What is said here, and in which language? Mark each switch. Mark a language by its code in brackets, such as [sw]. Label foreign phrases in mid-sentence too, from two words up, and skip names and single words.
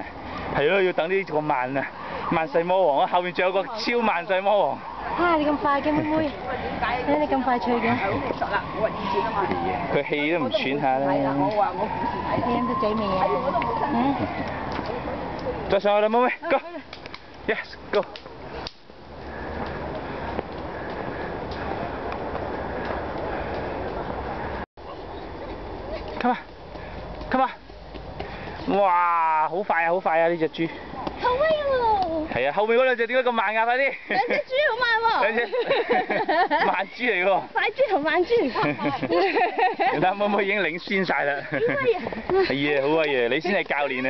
[yue] 係咯，要等呢個萬啊，萬世魔王啊！後面仲有個超萬世魔王。啊！你咁快嘅妹妹？點解你咁快脆嘅？好熟啦，我話以前啊嘛。佢氣都唔喘下啦。係啦，我話我故事睇。你飲咗嘴未啊？我都冇新。再上去啦，妹妹 ， [en] Go。Yes, go。Come on, come on。 [yue] 哇，好快啊，好快啊！呢隻豬。好威喎！係啊，後面嗰兩隻點解咁慢㗎？快啲！兩隻豬好慢喎。兩隻慢豬嚟喎。快豬同慢豬。你睇妹妹已經領先晒啦。好威啊！係啊，好威啊！你先係教練啊。